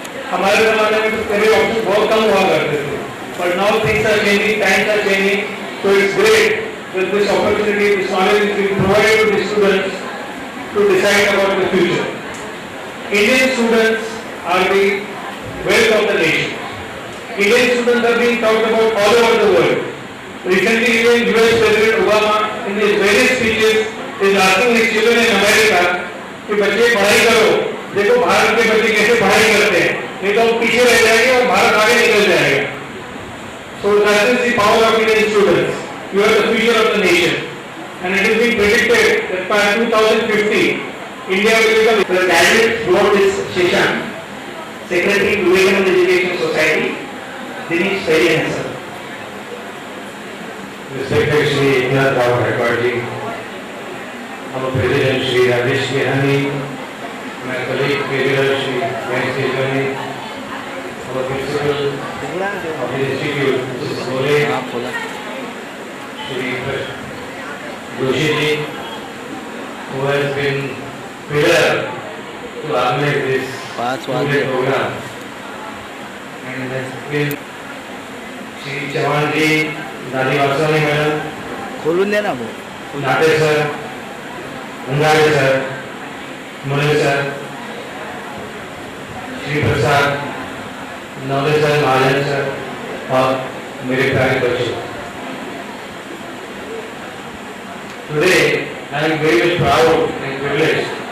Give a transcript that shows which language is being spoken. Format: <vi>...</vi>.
<hi>हमारे ज़माने में तो career options बहुत कम हुआ करते थे,</hi> <en>but now things are changing, times are changing, so it's great that this opportunity, this knowledge is being provided to the students to decide about the future. Indian students are the wealth of the nation. Indian students are being talked about all over the world. Recently, even US President Obama, in his various speeches, is asking his children in America</en> <hi>कि बच्चे पढ़ाई करो, देखो भारत के बच्चे कैसे पढ़ाई करते हैं, नहीं तो हम पीछे रह जाएंगे और भारत आगे निकल जाएगा.</hi> <en>So that is the power of Indian students. You are the future of the nation, and it is being predicted that by 2050, India will become. The graduates throughout this session, Secretary Vivekananda Education Society, Dinesh Sarian sir. Respected Shri Eknath Gaikwad ji, our President Shri Rajesh Behani, my colleague President Shri Mahesh Tejwani, our Principal of the Institute, Mrs. Gole, Shri Joshi ji, who has been pillar to organize this two-day program, and has been Shri Chavan ji, Dadi Vasani madam,</en> <mr>खोलून दे ना भाऊ.</mr> <hi>नाटे sir, अंगारे sir, मुले sir, Shri Prasad, Navale sir, महाजन sir और मेरे प्यारे बच्चों.</hi> <en>Today I am very much proud and privileged</en>